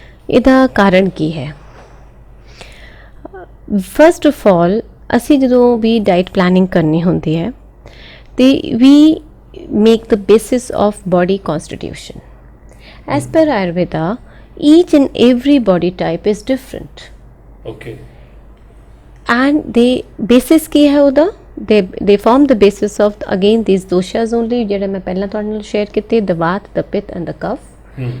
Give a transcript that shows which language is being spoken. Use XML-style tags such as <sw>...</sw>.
<pa>ਇਹਦਾ ਕਾਰਨ ਕੀ ਹੈ?</pa> <en>first of all</en> <pa>ਅਸੀਂ ਜਦੋਂ ਵੀ ਡਾਈਟ ਪਲਾਨਿੰਗ ਕਰਨੀ ਹੁੰਦੀ ਹੈ ਤੇ</pa> <en>We make the basis of body constitution. As per Ayurveda each and every body type is different. Okay. And they basis</en> <pa>ਕੀ ਹੈ ਉਹਦਾ?</pa> <en>they form the basis of again these doshas only</en> <pa>ਜਿਹੜੇ ਮੈਂ ਪਹਿਲਾਂ ਤੁਹਾਡੇ ਨਾਲ ਸ਼ੇਅਰ ਕੀਤੇ,</pa> <en>the Vata, the Pitta and the Kapha.</en>